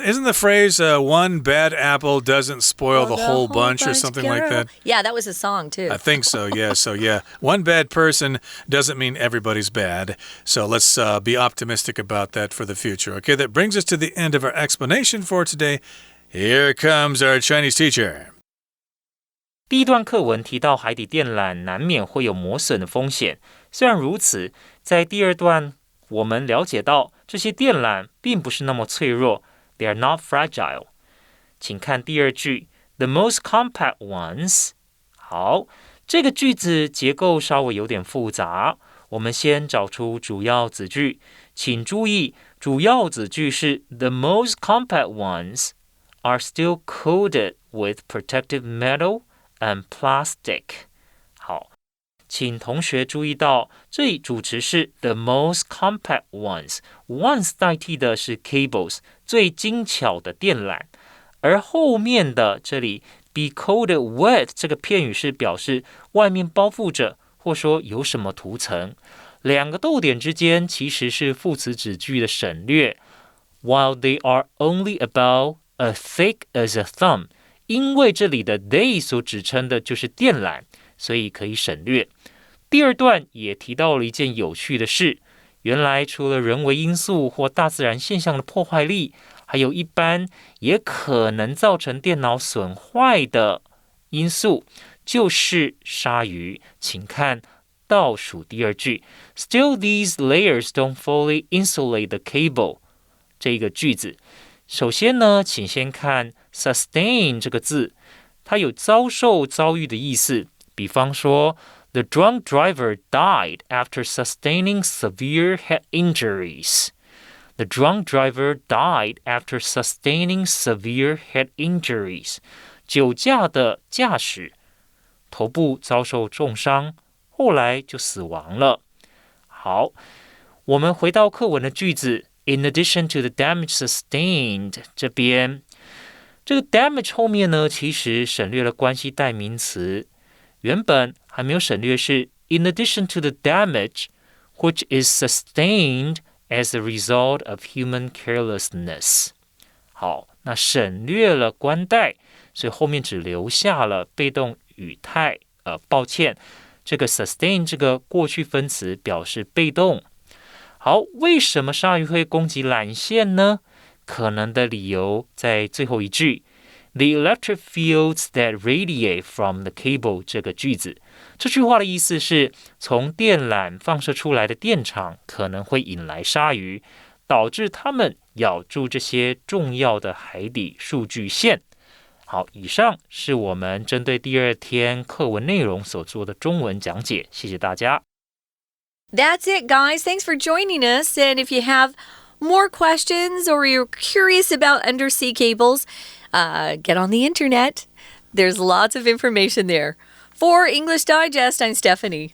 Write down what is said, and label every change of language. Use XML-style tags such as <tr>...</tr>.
<en>Isn't the phrase, one bad apple doesn't spoil the whole bunch or something like that? Yeah, that was a song, too. I think so, yeah. So, yeah, one bad person doesn't mean everybody's bad. So let's be optimistic about that for the future. Okay, that brings us to the end of our explanation for today. Here comes our Chinese teacher.</en> <zh>第一段课文提到海底电缆难免会有磨损的风险，虽然如此，在第二段我们了解到这些电缆并不是那么脆弱 ，</zh> <en>They are not fragile。</en> <zh>请看第二句</zh> <en>，The most compact ones。</en> <zh>好，这个句子结构稍微有点复杂，我们先找出主要子句，请注意，主要子句是</zh> <en>The most compact ones are still coated with protective metal.and plastic.</en> <zh>好，请同学注意到，这里主词是</zh> <en>the most compact ones.</en> <zh>Ones 代替的是 cables, 最精巧的电缆。而后面的这里</zh> <en>be coated with</en> <zh>这个片语是表示外面包覆着，或说有什么涂层。两个逗点之间其实是副词子句的省略。</zh> <en>While they are only about as thick as a thumb.</en> <zh>因为这里的 they 所指称的就是电缆，所以可以省略。第二段也提到了一件有趣的事，原来除了人为因素或大自然现象的破坏力，还有一般也可能造成电脑损坏的因素，就是鲨鱼。请看倒数第二句</zh> <en>，Still these layers don't fully insulate the cable</en> <zh>这个句子。首先呢，请先看 sustain 这个字，它有遭受、遭遇的意思。</zh> <en>比方说 ，The drunk driver died after sustaining severe head injuries. The drunk driver died after sustaining severe head injuries.</en> <zh>酒驾的驾驶头部遭受重伤，后来就死亡了。好，我们回到课文的句子。</zh> <en>In addition to the damage sustained</en> <zh>这边，这个</zh> <en>damage</en> <zh>后面呢，其实省略了关系代名词，原本还没有省略是</zh> <en>in addition to the damage which is sustained as a result of human carelessness。</en> <zh>好，那省略了关代，所以后面只留下了被动语态。抱歉，这个 sustain 这个过去分词表示被动。好，为什么鲨鱼会攻击缆线呢？可能的理由在最后一句</zh> <en>The electric fields that radiate from the cable</en> <zh>这个句子。这句话的意思是，从电缆放射出来的电场可能会引来鲨鱼，导致它们咬住这些重要的海底数据线。好，以上是我们针对第二天课文内容所做的中文讲解，谢谢大家。</zh> <en>That's it, guys. Thanks for joining us. And if you have more questions or you're curious about undersea cables, get on the internet. There's lots of information there. For English Digest, I'm Stephanie.</en>